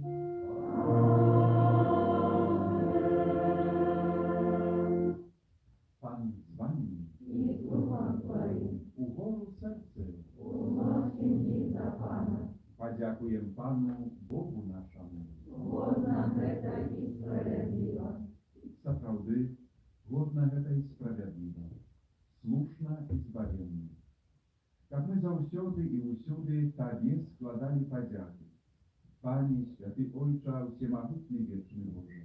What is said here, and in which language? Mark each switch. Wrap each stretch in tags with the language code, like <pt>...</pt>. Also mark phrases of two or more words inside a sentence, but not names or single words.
<uk>Пан з вами, І з Духом Твоїм, угору серце, уносим їх до Пана. подякуємо Пану Богу нашому.</uk> <be>Годна гэта і справедлива. Сапраўды, годна гэта і справядліва, слушна і збавенна. Каб мы заўсёды і ўсюды Табе складалі падзяку. Пане, святы Ойча, всемагутны вечны Боже.</be>